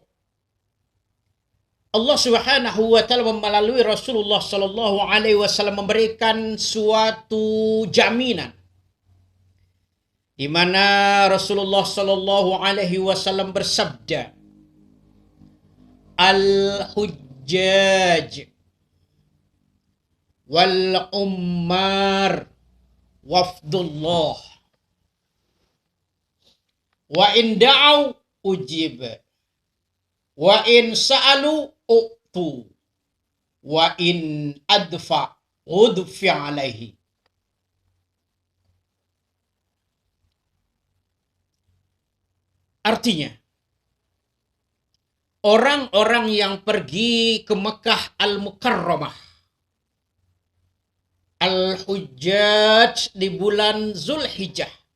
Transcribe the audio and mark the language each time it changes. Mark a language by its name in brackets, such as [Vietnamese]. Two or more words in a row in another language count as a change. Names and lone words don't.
[Indonesian] Allah [Arabic] سبحانه وتعالى [Indonesian] melalui Rasulullah [Arabic] صلى الله عليه وسلم [Indonesian] memberikan suatu jaminan di mana Rasulullah [Arabic] صلى الله عليه وسلم [Indonesian] bersabda, [Arabic] "الحجاج والعمار وفد الله. وإن دعوا أجيب. وإن سألوا أعطوا. وإن أدفع أدفي عليه." [Indonesian] Artinya, orang-orang yang pergi ke Mekah Al-Mukarramah, Al-Hujjaj di bulan Zulhijjah,